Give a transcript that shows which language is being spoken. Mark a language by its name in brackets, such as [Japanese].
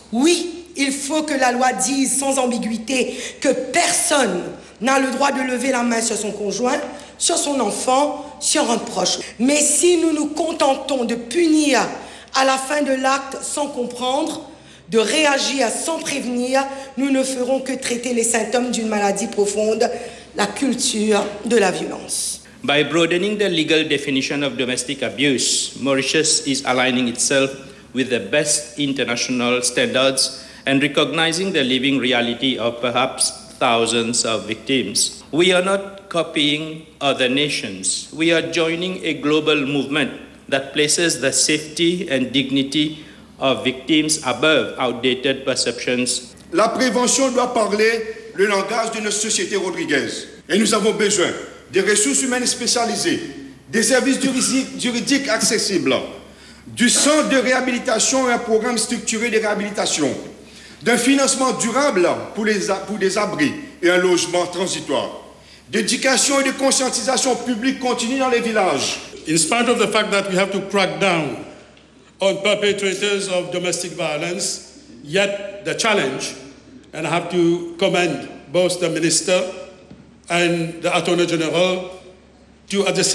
[French] Oui, il faut que la loi dise sans ambiguïté que personne n'a le droit de lever la main sur son conjoint, sur son enfant, sur un proche. Mais si nous nous contentons de punir à la fin de l'acte sans comprendre, de réagir sans prévenir, nous ne ferons que traiter les symptômes d'une maladie profonde, la culture de la violence. [English] By broadening the legal definition of domestic abuse, Mauritius is aligning itself with the best international standards and recognizing the living reality of perhaps thousands of victims. We are not copying other nations. We are joining a global movement that places the safety and dignity of victims above outdated perceptions. [French] La prévention doit parler le langage d'une société Rodriguez. Et nous avons besoin des ressources humaines spécialisées, des services juridiques accessibles, du centre de réhabilitation et un programme structuré de réhabilitation, d'un financement durable pour des abris et un logement transitoire, d'éducation et de conscientisation publique continue dans les villages [English] In spite of the fact that we have to crack down on perpetrators of domestic violence, yet the challenge, and I have to commend both the Minister and the Attorney General, to at the same